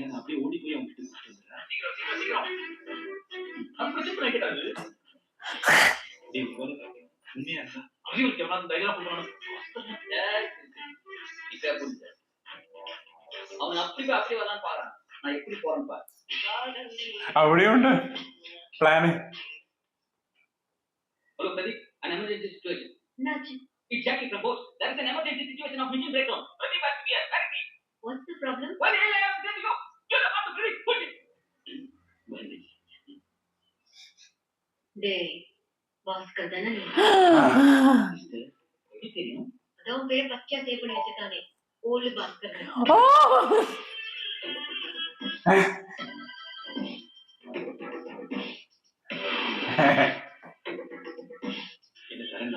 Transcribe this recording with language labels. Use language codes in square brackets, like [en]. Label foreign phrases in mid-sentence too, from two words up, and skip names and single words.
[ta] நான் அப்படியே ஓடி போய் அவங்க கிட்ட கொடுத்துறேன். சீக்கிரம் சீக்கிரம் சீக்கிரம். நம்ம பிரச்சனை கேட்டாது. உண்மையா இருக்கா? அறிவுக்கு எவனாவது தைரியம் கொடுக்கணும். இப்ப புரியுது. அவன் அப்படி வரலான்னு பாரு. நான் எப்படி போறேன்னு பாரு. [ml] അവിടെയുണ്ട് പ്ലാന്. [en] Hello, Pradeep. An emergency situation. [ta] என்னாச்சு? [en] It's Jackie from Bosch. There is an emergency situation of machine breakdown. Pradeep has to be here. Directly. What's the problem? Why the hell I have to tell you? You're the one to Pradeep. Push it. [ta] டேய் பாஸ்கர் தானே நீ? எப்படி தெரியும்? அதான் பேர் பச்சையா சேவ் பண்ணி வச்சிருக்கானே ஓல்டு பாஸ்கர். என்ன சரண்டா?